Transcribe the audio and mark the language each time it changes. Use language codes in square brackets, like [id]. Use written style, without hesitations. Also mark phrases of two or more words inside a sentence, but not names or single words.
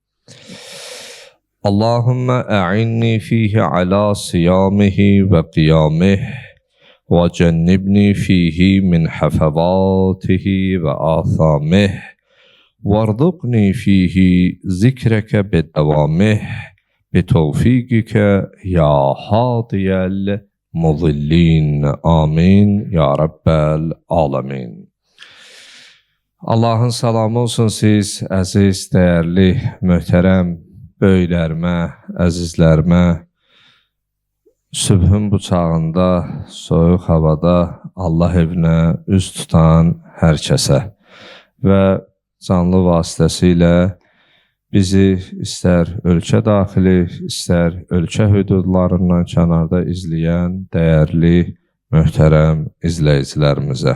[ar] اللهم أعني فيه على صيامه وقيامه وجنبني فيه من حفظاته وآثامه وارزقني فيه ذكرك بدوامه بتوفيقك يا هادي المضلين آمين يا رب العالمين. [az] Allahın salamı olsun siz əziz, dəyərli, möhtərəm böyüklərimə, əzizlərimə, sübhün bu çağında, soyuq havada Allah evinə üz tutan hər kəsə və canlı vasitəsilə bizi istər ölkə daxili, istər ölkə hüdudlarından kənarda izləyən dəyərli, möhtərəm izləyicilərimizə.